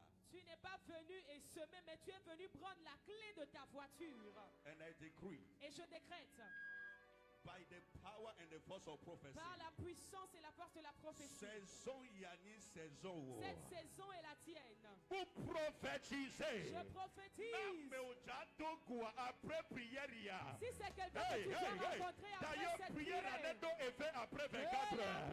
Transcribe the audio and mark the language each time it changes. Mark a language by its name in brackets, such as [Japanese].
[French] Tu n'es pas venu et semer, mais tu es venu prendre la clé de ta voiture. [English] And I decree, [French] et je décrète, [English] by the power and the force of prophecy, [French] par la puissance et la force de la prophétie, cette saison est la tienne. Je prophétise. Si c'est quelqu'un que tu veux rencontrer après cette prière, la prière est faite après 24 heures.